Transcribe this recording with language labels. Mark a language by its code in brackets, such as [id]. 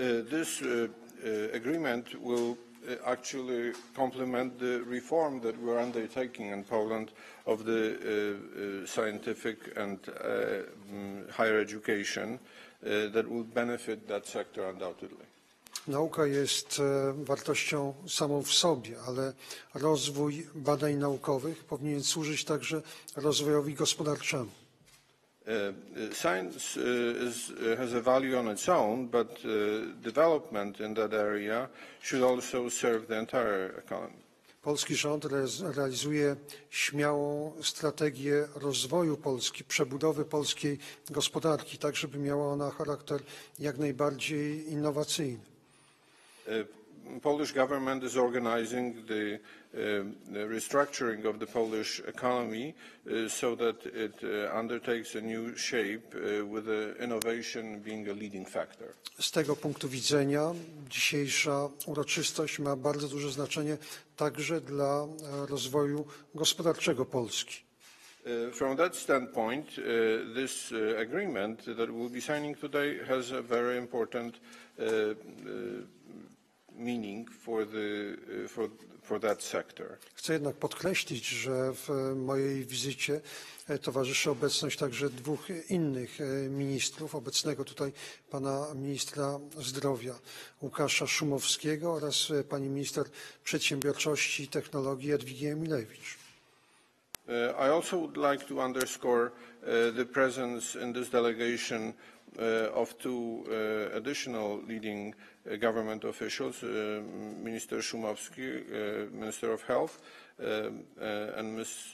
[en] This agreement will actually complement the reform that we're undertaking in Poland of the scientific and higher education that will benefit that sector undoubtedly. [pl] Nauka jest wartością samą w sobie, ale rozwój badań naukowych powinien służyć także rozwojowi gospodarczemu. [en] Science has a value on its own, but development in that area should also serve the entire economy. [pl] Polski rząd realizuje śmiałą strategię rozwoju Polski, przebudowy polskiej gospodarki, tak żeby miała ona charakter jak najbardziej innowacyjny. [en] Polish government is organizing the restructuring of the Polish economy so that it undertakes a new shape with innovation being a leading factor. [pl] Z tego punktu widzenia dzisiejsza uroczystość ma bardzo duże znaczenie także dla rozwoju gospodarczego Polski. [en] From that standpoint, this agreement that we'll be signing today has a very important meaning for that sector. [pl] Chcę jednak podkreślić, że w mojej wizycie towarzyszy obecność także dwóch innych ministrów, obecnego tutaj pana ministra zdrowia Łukasza Szumowskiego oraz pani minister przedsiębiorczości i technologii Jadwigi Emilewicz. [en] I also would like to underscore the presence in this delegation of two additional leading government officials, Minister Szumowski, Minister of Health, and Ms.